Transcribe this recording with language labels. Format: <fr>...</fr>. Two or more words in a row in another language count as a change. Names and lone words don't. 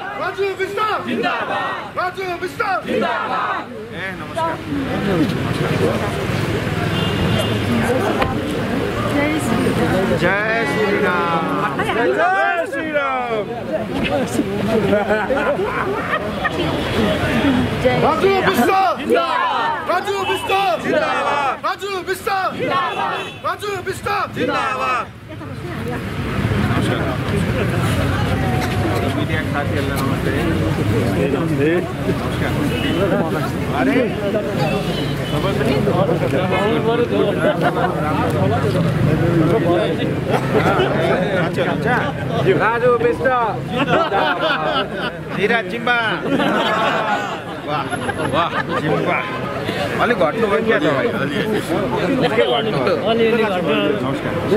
<ne>राजू बिष्ट जिंदाबाद राजू बिष्ट जिंदाबाद नमस्कार जय श्री राम जय श्री राम राजू बिष्ट जिंदाबाद राजू बिष्ट जिंदाबाद राजू बिष्ट जिंदाबाद राजू बिष्ट जिंदाबाद मीडिया साथीहरुलाई नमस्ते अरे राजु बिष्ट धीरज जिम्बा वाह वाह जिम्बा अलि घट्नु भयो क्या तपाईँ के घट्नु अलिअलि घट्नु नमस्कार</ne>